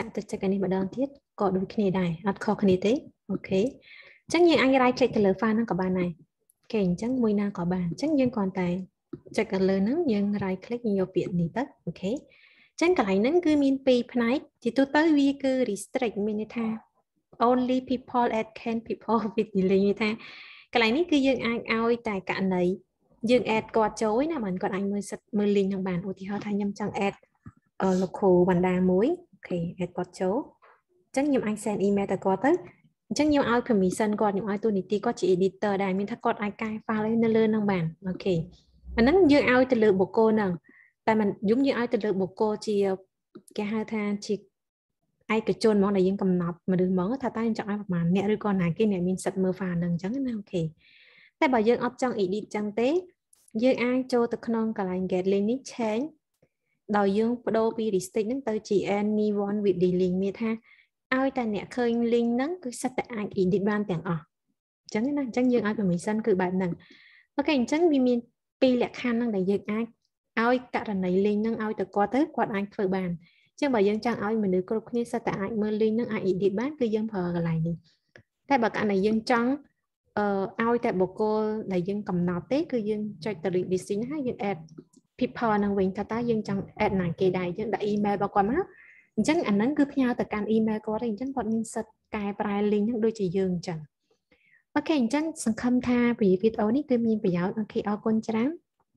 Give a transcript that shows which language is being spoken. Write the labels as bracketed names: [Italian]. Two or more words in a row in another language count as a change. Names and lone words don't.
[Khmer] កទៅចុចអានេះម្ដងទៀតក៏ដូចគ្នាដែរអត់ខុសគ្នាទេអូខេអញ្ចឹងយើងអាច [English] right click [Khmer] ទៅលើ file ហ្នឹងក៏បានដែរអូខេអញ្ចឹងមួយណាក៏បានអញ្ចឹងយើងគ្រាន់តែចុចទៅលើហ្នឹងយើង [English] right click [Khmer] យើងយកពាក្យនេះទៅអូខេអញ្ចឹងកន្លែងហ្នឹងគឺមានពីរផ្នែកជាទូទៅវាគឺ restrict មានន័យថា [English] only people add can people with delay [Khmer] មានថាកន្លែងនេះគឺយើងអាចឲ្យតែករណីយើង add គាត់ចូលណាមិនគាត់អាចមើល link ហ្នឹងបានឧទាហរណ៍ថាខ្ញុំចង់ add លោកគ្រូវណ្ដាមួយអូខេ add គាត់ចូលអញ្ចឹងខ្ញុំអាច [English] send email [Khmer] ទៅគាត់ទៅអញ្ចឹងខ្ញុំឲ្យ permission គាត់ខ្ញុំឲ្យទូនីតិគាត់ជា editor ដែរមានថាគាត់អាចកែ file នៅលើហ្នឹងបានអូខេអាហ្នឹងយើងឲ្យទៅលើបុគ្គល ហ្នឹងតែមិនយើងឲ្យទៅលើបុគ្គលជាគេហៅថាជាឯកជនហ្មងដែលយើងកំណត់មនុស្សហ្មងថាតើយើងចង់ឲ្យប្រហែលអ្នកឬក៏ណាគេអ្នកមានសិទ្ធិមើល file ហ្នឹងអញ្ចឹងណាអូខេតែបើយើងអត់ចង់ edit អញ្ចឹងទេ យើងអាចចូលទៅក្នុងកន្លែង [English] get link [Khmer] នេះ change ដោយយើងបដូរពី restrict ហ្នឹងទៅជា [English] anyone with the link [Khmer] មានថាឲ្យតែអ្នកឃើញ link ហ្នឹងគឺសិតតែអាច edit បានទាំងអស់អញ្ចឹងណាអញ្ចឹងយើងឲ្យ permission គឺបែបហ្នឹងអូខេអញ្ចឹងវាមានពីរលក្ខខណ្ឌហ្នឹងដែលយើងអាចឲ្យករណី link ហ្នឹងឲ្យទៅគាត់អាចធ្វើបានអញ្ចឹងបើយើងចង់ឲ្យមនុស្សគ្រប់គ្នាសិតតែអាចមើល link ហ្នឹងអាច edit បានគឺយើងប្រើកន្លែងនេះតែបើករណីយើងចង់ឲ្យតែបុគ្គលដែលយើងកំណត់ទេគឺយើងចុចទៅ restrict ហើយយើង [English] add people [Khmer] ហ្នឹងវិញថាតើយើងចង់ add ណាគេដែរយើងដាក់ email របស់គាត់មកអញ្ចឹងអាហ្នឹងគឺផ្ញើទៅកាន់ email គាត់ទេអញ្ចឹងគាត់មានសិទ្ធិកែប្រែ link ហ្នឹងដូចជាយើងអញ្ចឹងអូខេអញ្ចឹងសង្ឃឹមថាវីដេអូនេះគឺមានប្រយោជន៍អូខេអរគុណច្រើន